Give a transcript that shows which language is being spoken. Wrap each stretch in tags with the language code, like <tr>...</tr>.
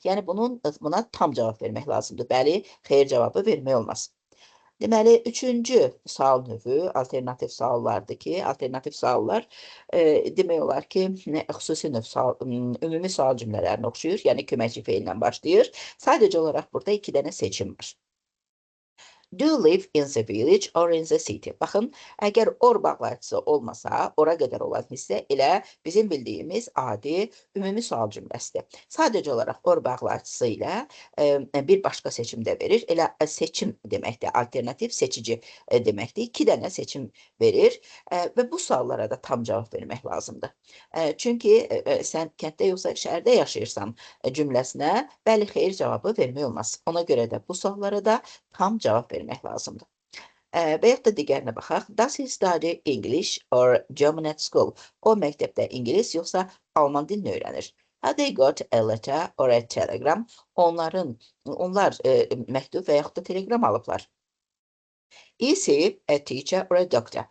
<az>Yəni, buna tam cavab vermək lazımdır. Bəli, xeyr cavabı vermək olmaz. Deməli, üçüncü sual növü alternativ suallardır ki, alternativ suallar demək olar ki, xüsusi növ ümumi sual cümlələrinə oxşuyur, yəni köməkçi feillə başlayır. Sadəcə olaraq burada 2 dənə seçim var.</az> <en>Do you live in the village or in the city?</en> <az>Baxın, əgər or bağlayıcısı olmasa, ora qədər olan hissə elə bizim bildiyimiz adi ümumi sual cümləsidir. Sadəcə olaraq or bağlayıcısı ilə bir başqa seçim də verir. Elə seçim deməkdir, alternativ seçici deməkdir. 2 dənə seçim verir və bu suallara da tam cavab vermək lazımdır. Çünki sən kənddə yoxsa şəhərdə yaşayırsan cümləsinə bəli, xeyir cavabı vermək olmaz. Ona görə də bu suallara da tam cavab vermək lazımdır. Və yaxud da digərinə baxaq.</az> <en>Does he study English or German at school?</en> <az>O məktəbdə ingilis yoxsa alman dilini öyrənir.</az> <en>Have they got a letter or a telegram?</en> <az>Onlar məktub və yaxud da telegram alıblar.</az> <en>Is he a teacher or a doctor?</en>